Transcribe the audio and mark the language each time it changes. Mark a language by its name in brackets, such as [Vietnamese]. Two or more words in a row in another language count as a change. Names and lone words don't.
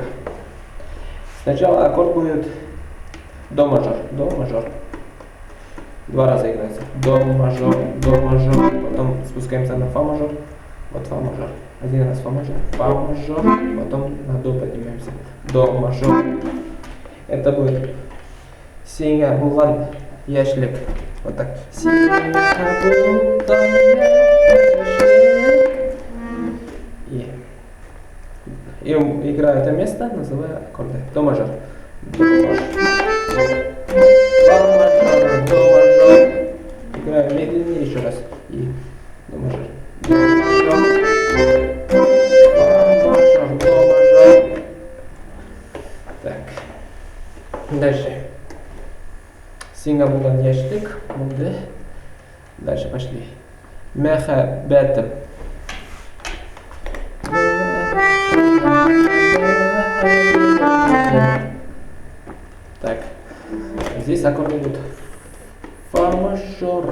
[Russian] Сначала аккорд будет до мажор. Два раза играется. До мажор. Потом спускаемся на фа мажор. Вот фа мажор. Один раз фа мажор. Потом на до поднимаемся. До мажор. Это будет [Tatar] сиңа булган яшьлек. [Russian] Вот так. [Tatar] Сиңа булган яшьлек. [Russian] И играю это место, называю аккорды. До мажор. До мажор. Фа мажор. До мажор. Играю медленнее еще раз. И до мажор. До мажор. Фа мажор. До мажор. Так. Дальше. [Tatar] Сиңа булган яшьлек. [Russian] Дальше пошли. [Tatar] Мәхәббәтем. Так. [Russian] Здесь аккорд идут фа мажор.